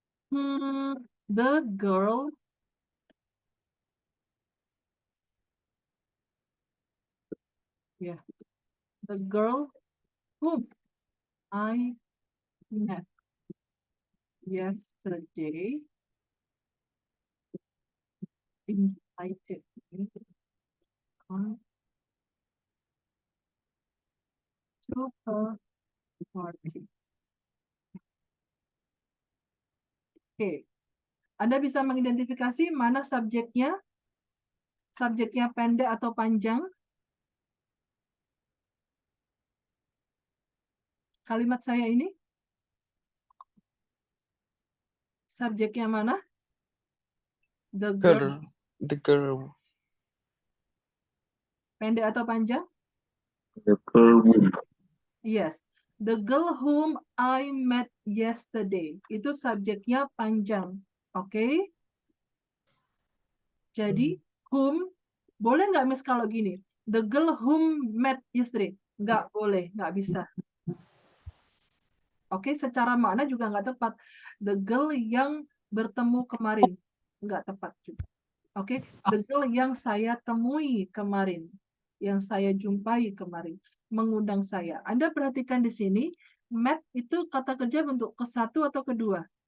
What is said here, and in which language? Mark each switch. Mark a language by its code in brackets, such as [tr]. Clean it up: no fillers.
[en] The girl the girl whom I met yesterday invited me to her party. [id] Oke. Anda bisa mengidentifikasi mana subjeknya? Subjeknya pendek atau panjang? Kalimat saya ini? Subjeknya mana? [en] The girl. The girl. [id] Pendek atau panjang? [en] The girl whom. Yes. The girl whom I met yesterday. [id] Itu subjeknya panjang. Oke? Jadi, whom, boleh nggak Miss kalau gini? [en] The girl whom met yesterday. [id] Nggak boleh, nggak bisa. Oke, secara makna juga nggak tepat. [en] The girl [id] yang bertemu kemarin. Nggak tepat juga. Oke, [en] the girl [id] yang saya temui kemarin. Yang saya jumpai kemarin. Mengundang saya. Anda perhatikan di sini, met itu kata kerja bentuk ke-1 atau kedua?